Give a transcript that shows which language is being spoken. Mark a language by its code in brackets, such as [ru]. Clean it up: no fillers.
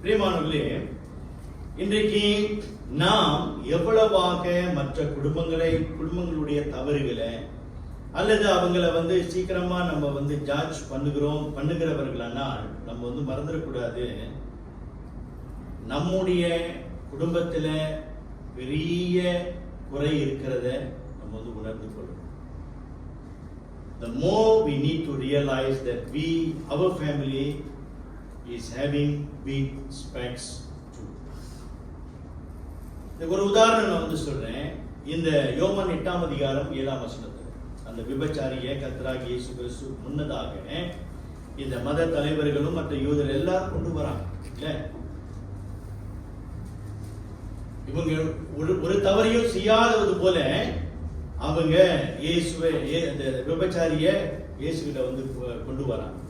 [ta] பிரியமானவர்களே, இன்றைக்கு நாம் எவ்வளவாக மற்ற குடும்பங்களுடைய தவறுகளை அல்லது அவங்கள சீக்கிரமா நம்ம ஜட்ஜ் பண்ணுகிறவர்களானால் நம்ம மறந்துடக்கூடாது, நம்முடைய குடும்பத்துல பெரிய குறை இருக்கிறத நம்ம உணர்ந்து கொள்ளணும். [en] The more we need to realize that our family is having big specks too. [ta] ஒரு உதாரணம் நான் சொல்றேன். இந்த யோவான் 8ஆம் அதிகாரம் 7ஆம் வசனத்துல அந்த விபச்சாரியை கர்த்தராகிய இயேசு கிறிஸ்து முன்னதாக இந்த மத தலைவர்களும் மற்ற யூதர் எல்லாரும் கொண்டு வராங்க. இல்ல, இவங்க ஒரு தவறையும் செய்யாதது போல அவங்க இயேசுவை அந்த விபச்சாரிய இயேசுகிட்ட கொண்டு வராங்க.